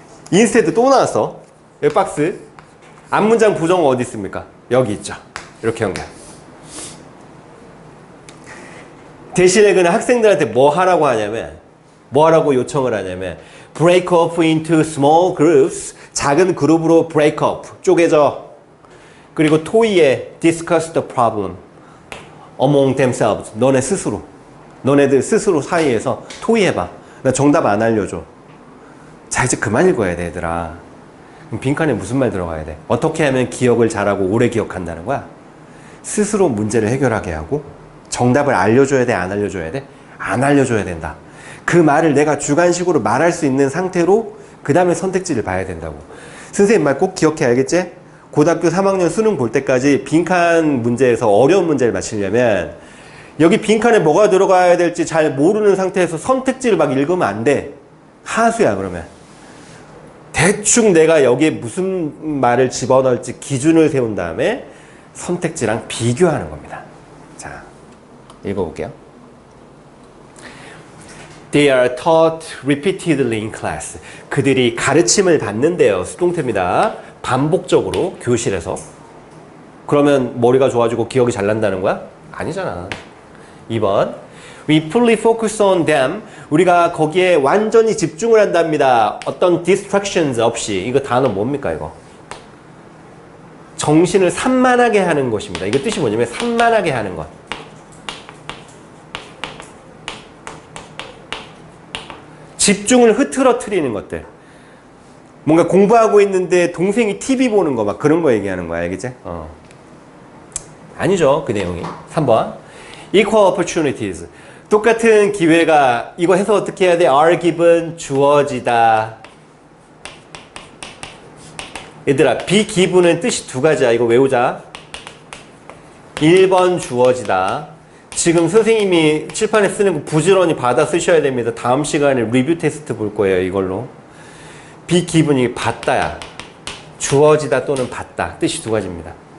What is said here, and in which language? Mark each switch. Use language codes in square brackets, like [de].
[ko] 인스테드 또 나왔어. 여기 박스. 앞문장 부정어 어디 있습니까? 여기 있죠. 이렇게 연결. 대신에 그는 학생들한테 뭐 하라고 하냐면 뭐 하라고 요청을 하냐면 [en] break up into small groups. [ko] 작은 그룹으로 [en] break up. [ko] 쪼개져. 그리고 토의에 [en] discuss the problem among themselves. [ko] 너네 스스로. 너네들 스스로 사이에서 토의해봐. 나 정답 안 알려줘. 자, 이제 그만 읽어야 돼, 얘들아. 그럼 빈칸에 무슨 말 들어가야 돼? 어떻게 하면 기억을 잘하고 오래 기억한다는 거야? 스스로 문제를 해결하게 하고 정답을 알려줘야 돼, 안 알려줘야 돼? 안 알려줘야 된다. 그 말을 내가 주관식으로 말할 수 있는 상태로 그 다음에 선택지를 봐야 된다고. 선생님 말 꼭 기억해, 알겠지? 고등학교 3학년 수능 볼 때까지 빈칸 문제에서 어려운 문제를 맞히려면 여기 빈칸에 뭐가 들어가야 될지 잘 모르는 상태에서 선택지를 막 읽으면 안 돼. 하수야, 그러면. 대충 내가 여기에 무슨 말을 집어넣을지 기준을 세운 다음에 선택지랑 비교하는 겁니다. 자, 읽어볼게요. [en] They are taught repeatedly in class. [ko] 그들이 가르침을 받는데요. 수동태입니다. 반복적으로 교실에서. 그러면 머리가 좋아지고 기억이 잘 난다는 거야? 아니잖아. 2번. [en] We fully focus on them. [ko] 우리가 거기에 완전히 집중을 한답니다. 어떤 distractions 없이. 이거 단어 뭡니까, 이거? 정신을 산만하게 하는 것입니다. 이거 뜻이 뭐냐면 산만하게 하는 것. 집중을 흐트러뜨리는 것들. 뭔가 공부하고 있는데 동생이 TV 보는 거 막 그런 거 얘기하는 거야. 알겠지? 아니죠. 그 내용이. 3번. [en] Equal opportunities. [ko] 똑같은 기회가 이거 해서 어떻게 해야 돼? [en] are given [ko] 주어지다. 얘들아, be given은 뜻이 두 가지야. 이거 외우자. 1번 주어지다. 지금 선생님이 칠판에 쓰는 거 부지런히 받아 쓰셔야 됩니다. 다음 시간에 리뷰 테스트 볼 거예요. 이걸로. be given이 받다야. 주어지다 또는 받다. 뜻이 두 가지입니다.